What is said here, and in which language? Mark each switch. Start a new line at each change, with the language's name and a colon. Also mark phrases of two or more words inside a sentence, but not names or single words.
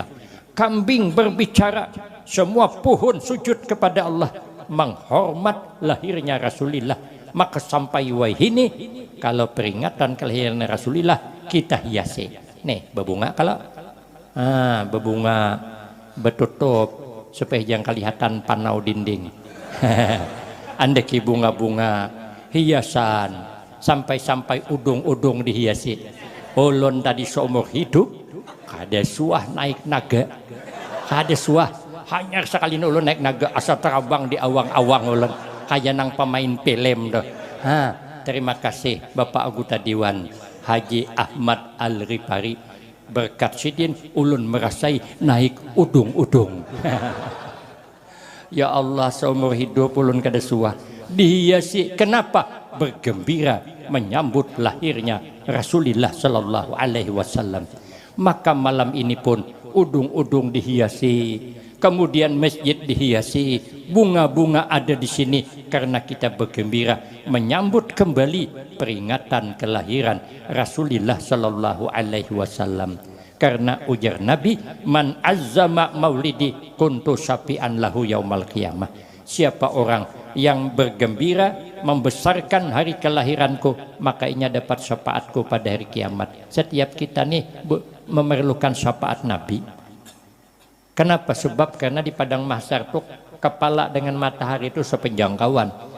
Indonesian: Kambing berbicara, semua pohon sujud kepada Allah menghormat lahirnya Rasulullah.
Banjar: Maka sampai wahini kalau peringatan kelahiran Rasulullah kita hiasi. Nih berbunga kalau berbunga bertutup supaya jangan kelihatan panau dinding. Andeki bunga-bunga hiasan sampai udung-udung dihiasi. Ulun tadi seumur hidup ada suah naik naga, ada suah hanya sekali ulun naik naga asal terbang di awang-awang ulun kayak nang pemain film doh. Terima kasih Bapak Anggota Dewan Haji Ahmad Al-Rifari, berkat sidin ulun merasai naik udung-udung. Ya Allah, seumur hidup ulun kada suah dihiasi.
Indonesian: Kenapa? Bergembira menyambut lahirnya Rasulullah
Arabic: صلى الله عليه وسلم.
Indonesian: Maka malam ini pun udung-udung dihiasi, kemudian masjid dihiasi, bunga-bunga ada di sini karena kita bergembira menyambut kembali peringatan kelahiran Rasulullah
Arabic: صلى الله عليه وسلم.
Indonesian: Karena ujar Nabi,
Arabic: من عظم مولدي كنت شافعا له يوم القيامة.
Indonesian: Siapa orang yang bergembira membesarkan hari kelahiranku, maka ia dapat syafaatku pada hari kiamat. Setiap kita nih memerlukan syafaat Nabi. Kenapa? Sebab karena di padang mahsyar tuh kepala dengan matahari itu sepenjangkauan.